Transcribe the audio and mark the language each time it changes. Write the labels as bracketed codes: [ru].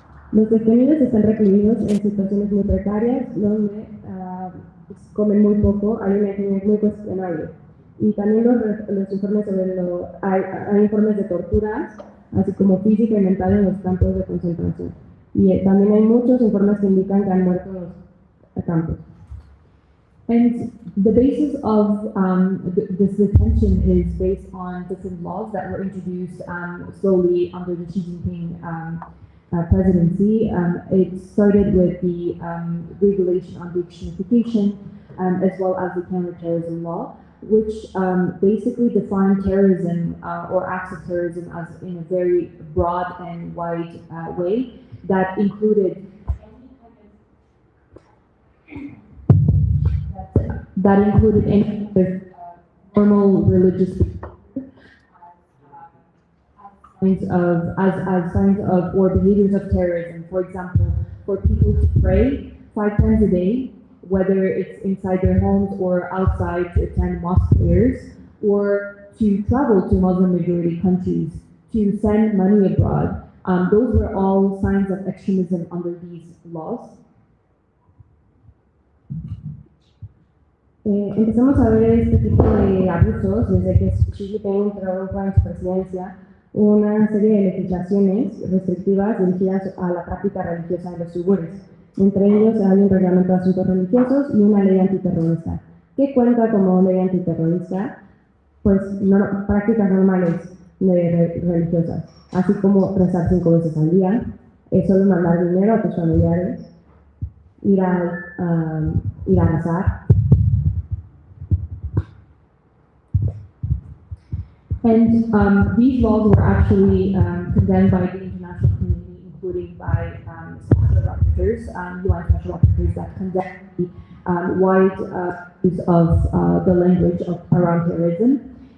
[es] Los detenidos están recluidos en situaciones muy precarias, donde comen muy poco, hay una higiene muy cuestionable. Y también los informes sobre hay informes de torturas, así como física y mental en los campos de concentración. Y también hay muchos informes que indican que han muerto los campos. [en] And the basis of this detention is based on different laws that were introduced slowly under the Xi Jinping presidency. It started with the regulation on the extremification, as well as the counterterrorism law, which basically defined terrorism or acts of terrorism as in a very broad and wide way that included any kind of normal religious signs of or behaviors of terrorism. For example, for people to pray 5 times a day, whether it's inside their homes or outside to attend mosque prayers, or to travel to Muslim majority countries to send money abroad. Those were all signs of extremism under these laws. [es] Empezamos a ver este tipo de abusos desde que Xi Jinping introdujo en su presidencia una serie de legislaciones restrictivas dirigidas a la práctica religiosa de los uigures. Entre ellos hay un reglamento de asuntos religiosos y una ley antiterrorista. ¿Qué cuenta como ley antiterrorista? Pues prácticas normales religiosas, así como rezar 5 veces al día, solo mandar dinero a tus familiares, ir a rezar. [en] And these laws were actually condemned by the international community, including by special rapporteurs, UN special rapporteurs that condemned the wide use of the language around terrorism.